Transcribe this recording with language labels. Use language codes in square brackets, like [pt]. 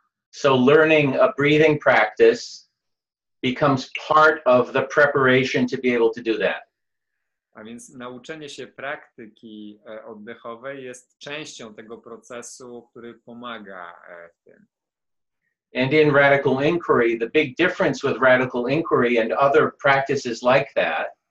[en] So learning a breathing practice becomes part of the preparation to be able to do that. [pl] A więc nauczenie się praktyki oddechowej jest częścią tego procesu, który pomaga w tym. [en] And in radical inquiry, the big difference with radical inquiry and other practices like that